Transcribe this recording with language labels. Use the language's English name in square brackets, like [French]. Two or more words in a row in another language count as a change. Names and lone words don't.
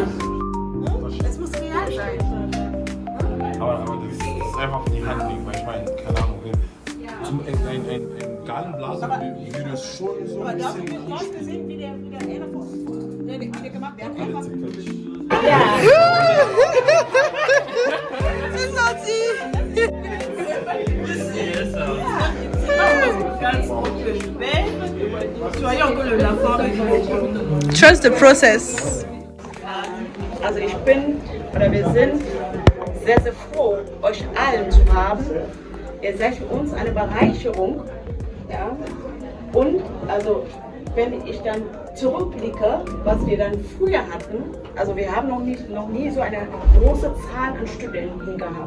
[German] Es muss real sein. Aber das ist einfach die Handlung, weil ich meine, keine Ahnung, ein Gallenblasen würde es schon so ein bisschen. Du hast gesehen, wie der gemacht wird. [French] C'est sorti. [English] Trust the process. [German] Also ich bin, oder wir sind sehr, sehr froh, euch allen zu haben. Ihr seid für uns eine Bereicherung. Ja? Und also wenn ich dann zurückblicke, was wir dann früher hatten, also wir haben noch nie so eine große Zahl an Studenten gehabt.